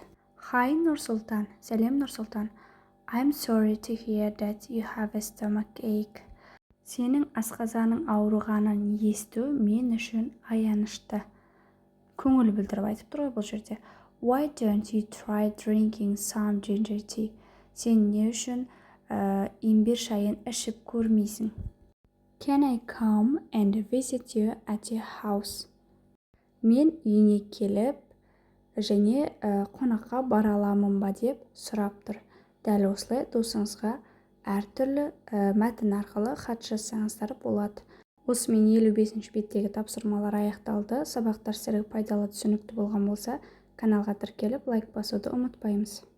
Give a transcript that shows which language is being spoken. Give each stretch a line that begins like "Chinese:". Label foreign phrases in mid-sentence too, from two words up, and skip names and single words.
Kazakh: Hi Нұрсұлтан, сәлем Нұрсұлтан.
English: I'm sorry to hear that you have a stomach ache.
Kazakh: Сенің асқазаның ауырғанын есту мен үшін аянышты. Көңіл білдіріп айтып тұр ғой бұл жерде.
English: Why don't you try drinking some ginger tea?
Kazakh: Сен не үшін имбир шайын ішіп көрмейсің?
English: Can I come and visit you at your house?
Kazakh: Мен үйіне келіп және қонаққа бара аламын ба деп сұрап тұр. Дәл осылай досыңызға әртүрлі мәтін арқылы хат жазсаңыздар болады. Осымен 55-ші беттегі тапсырмалар аяқталды. Сабақтар сіздерге пайдалы түсінікті болған болса, Каналға тіркеліп, лайк басуды ұмытпаймыз.